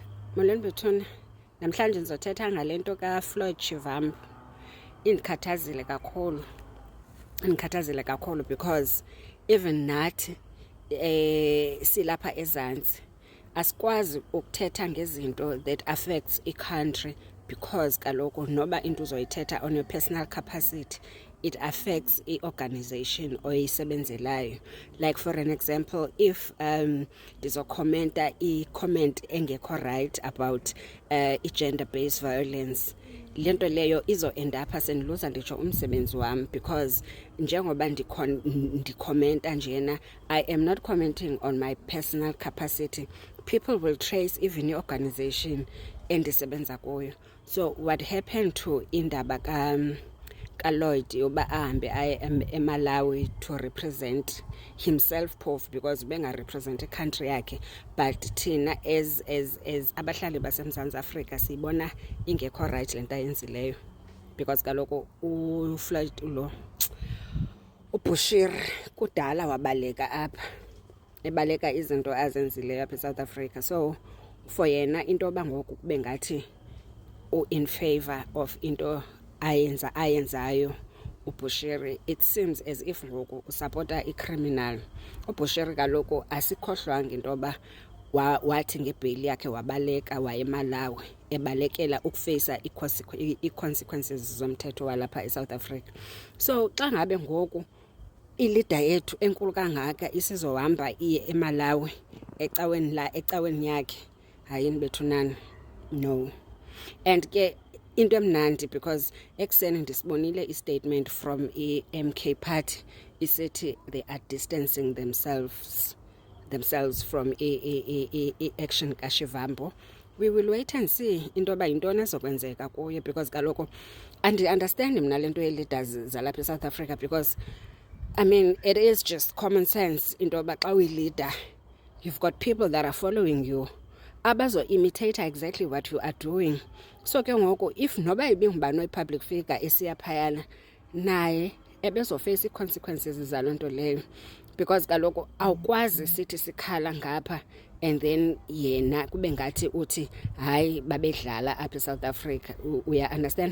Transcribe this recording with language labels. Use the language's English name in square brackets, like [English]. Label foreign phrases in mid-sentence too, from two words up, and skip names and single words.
[Xhosa] Molweni bethuna, namhlanje ndizothetha ngale nto kaFloyd Shivambu. Indikhathazile kakhulu [English] because even [Xhosa] nathi silapha ezantsi asikwazi ukuthetha ngezinto [English] that affects [Xhosa] i-country because kaloku noba into uzoyithetha [English] on your personal capacity, it affects [Xhosa] i-organization oyisebenzelayo. [English] Like for an example, if [Xhosa] ndizokhomenta i-comment engekho [English] right about i-gender-based violence, [Xhosa] lento leyo izo- [English] end up [Xhosa] sendiluza nditsho umsebenzi wami because njengoba ndikhomenta njena, [English] I am not commenting on my personal capacity. People will trace even i-organization [Xhosa] endisebenza kuyo. [English] So what happened to [Xhosa] indaba ka-Lloyd yoba ahambe aye eMalawi [English] to represent himself [Xhosa] phofu because bengarepresent i-country yakhe, but thina as abahlali baseMzantsi Afrika siyibona ingekho right le nto ayenzileyo because kaloku uFloyd uBushiri kudala wabaleka apha, ebaleka izinto azenzileyo apha eSouth Africa. So for yena into yoba ngoku kube ngathi [English] in favor of [Xhosa] into ayenzayo uBushiri, [English] it seems as if [Xhosa] ngoku usupporta i-criminal. uBushiri kaloku asikhohlwanga into yoba wathi ngebheyili yakhe wabaleka waye eMalawi ebalekela ukufeyisa i-consequences zomthetho walapha eSouth Africa. So xa ngabe ngoku ilida yethu enkulu kangaka isizohamba iye eMalawi ecaweni yakhe, hayini bethunana, no. [English] And [Xhosa] ke into emnandi [English] because [Xhosa] ekuseni ndisibonile [English] i-statement from i-MK party isithi they are distancing themselves from i-action kaShivambu. We will wait and see [Xhosa] into yoba yintoni ezokwenzeka kuye [English] because [Xhosa] kaloku andi-understand mna le nto ye-leaders zalapha eSouth Africa [English] because I mean it is just common sense [Xhosa] into yoba xa uyi-leader [English] you've got people that are following you abazo-imitate exactly what you are doing. [Xhosa] So ke ngoku if noba ibingubani oyi-public figure esiya phayana naye ebezoface ii-consequences zaloo nto leyo because kaloku awukwazi sithi sikhala ngapha [English] and then [Xhosa] yena kube ngathi uthi hayi babedlala apha eSouth Africa, uya understand.